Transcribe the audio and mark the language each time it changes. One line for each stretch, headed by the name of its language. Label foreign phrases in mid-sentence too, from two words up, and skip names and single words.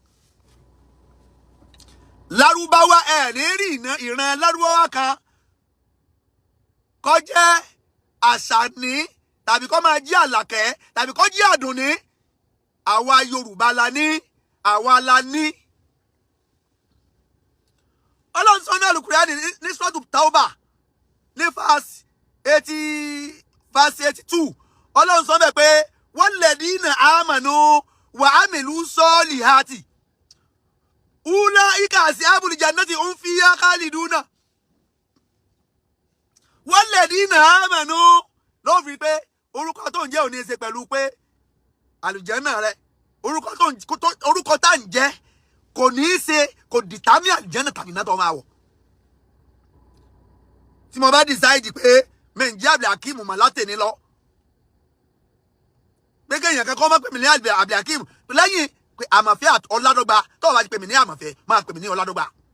Yoruba: Lárúbáwá ẹ̀ ní rí ìran Lárúbáwá kan kó jẹ́ Àṣàní tàbí kó máa jẹ́ Àlàkẹ́ tàbí kó jẹ́ Àdùnní àwa Yorùbá la ní àwa la ní. Ọlọ́run sọ ní Al-Qur'ani ní Suratu Tawbah ní verse 82 Ọlọ́run sọ bẹ́ẹ̀ pé
Arabic: والذين آمنوا وعملوا الصالحات أولئك أصحاب الجنة هم فيها خالدون. والذين آمنوا
Yoruba: ló fi pé orúkọ tó ń jẹ́ ò ní ṣe pẹ̀lú pé àlùjànnà rẹ orúkọ tá ń jẹ́ kò ní í ṣe kò dìtámì àlùjànnà tàbí náà tó máa wọ̀. Tí mo bá decide pé mẹ́ǹjẹ́ Alfa Akeem mà látẹ̀ní lọ pé kéèyàn kankan má pè mí ní Alfa Akeem lẹ́yìn pé àmọ̀fẹ́ Ọládọ́gba tó o bá ti pè mí ní àmọ̀fẹ́ máa pè mí ní Ọládọ́gba.